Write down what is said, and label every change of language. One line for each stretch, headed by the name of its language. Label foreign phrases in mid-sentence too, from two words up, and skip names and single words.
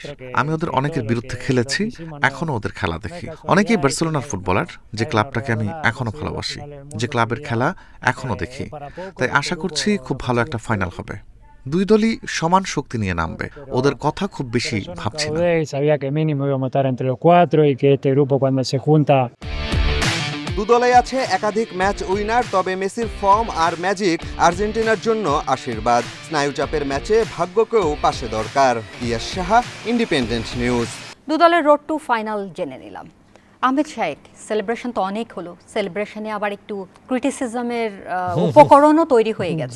Bangla: আমি ওদের অনেকের বিরুদ্ধে খেলেছি, এখনো ওদের খেলা দেখি। অনেকেই বার্সেলোনার ফুটবলার, যে ক্লাবটাকে আমি এখনো ভালোবাসি, যে ক্লাবের খেলা এখনো দেখি। তাই আশা করছি খুব ভালো একটা ফাইনাল হবে। দুই দলই সমান শক্তি নিয়ে নামবে, ওদের কথা খুব বেশি ভাবছি না।
Spanish: Sabía que mínimo íbamos a estar entre los cuatro y que este grupo cuando se junta
Bangla: দুদলেই আছে একাধিক
English: match winner,
Bangla: তবে মেসির ফর্ম আর ম্যাজিক আর্জেন্টিনার জন্য আশীর্বাদ। স্নায়ুচাপের ম্যাচে ভাগ্যকেও পাশে দরকার। ইয়াস সাহা, ইন্ডিপেন্ডেন্ট নিউজ। দু দলের
English: road to final
Bangla: জেনে নিলাম। আহমেদ শাহেক, সেলিব্রেশন তো অনেক হলো, সেলিব্রেশনে আবার একটু ক্রিটিসিজমের উপকরণও তৈরি হয়ে গেছে।